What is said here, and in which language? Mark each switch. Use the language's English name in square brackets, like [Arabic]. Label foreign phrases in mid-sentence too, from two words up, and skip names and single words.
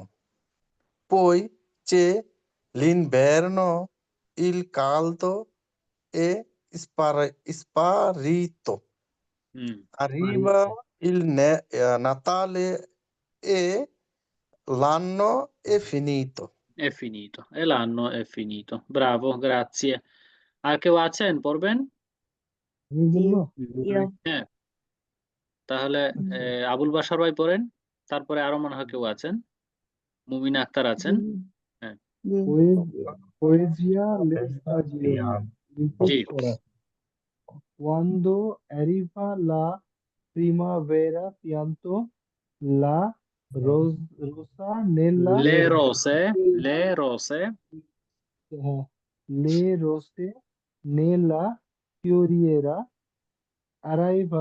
[Italian] Poi c'è l'inverno, il caldo è sparito. Arriva il Natale e l'anno è finito. è finito e l'anno è finito. Bravo, grazie. [Bangla] আর কেউ আছেন পড়বেন? আমি বলবো? হ্যাঁ, তাহলে আচ্ছা। আবুল বাশার ভাই পড়েন, তারপরে আরো মনে হয় কেউ আছেন, মুমিনা আক্তার আছেন। হ্যাঁ, [Italian] Poesia l'estagione. [Bangla] জি, Repeat করা। [Italian] Quando arriva la primavera pianto la rosa nella le rose le rose nella fioriera arriva